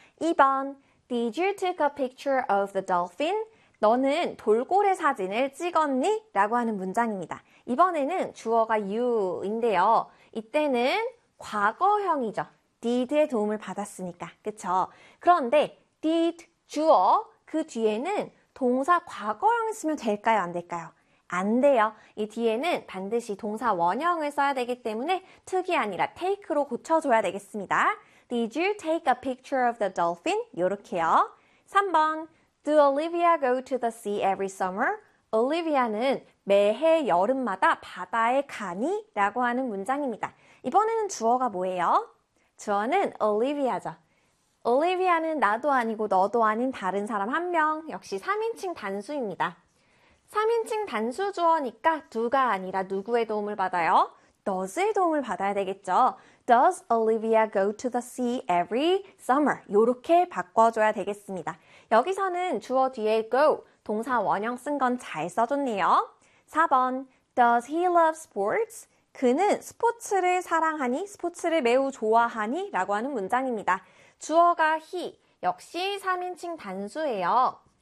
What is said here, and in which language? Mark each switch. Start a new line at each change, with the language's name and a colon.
Korean: 2번,
English: Did you take a picture of the dolphin?
Korean: 너는 돌고래 사진을 찍었니? 라고 하는 문장입니다. 이번에는 주어가 you인데요. 이때는 과거형이죠. did의 도움을 받았으니까. 그쵸? 그런데 did 주어, 그 뒤에는 동사 과거형을 쓰면 될까요? 안 될까요? 안 돼요. 이 뒤에는 반드시 동사 원형을 써야 되기 때문에 took이 아니라 take로 고쳐줘야 되겠습니다.
English: Did you take a picture of the dolphin?
Korean: 요렇게요. 3번.
English: Do Olivia go to the sea every summer?
Korean: Olivia는 매해 여름마다 바다에 가니? 라고 하는 문장입니다. 이번에는 주어가 뭐예요? 주어는 Olivia죠. Olivia는 나도 아니고 너도 아닌 다른 사람 한 명. 역시 3인칭 단수입니다. 3인칭 단수 주어니까 누가 아니라 누구의 도움을 받아요? Does의 도움을 받아야 되겠죠?
English: Does Olivia go to the sea every summer?
Korean: 요렇게 바꿔줘야 되겠습니다. 여기서는 주어 뒤에 go, 동사 원형 쓴건잘 써줬네요. 4번,
English: Does he love sports?
Korean: 그는 스포츠를 사랑하니? 스포츠를 매우 좋아하니? 라고 하는 문장입니다. 주어가 he, 역시 3인칭 단수예요.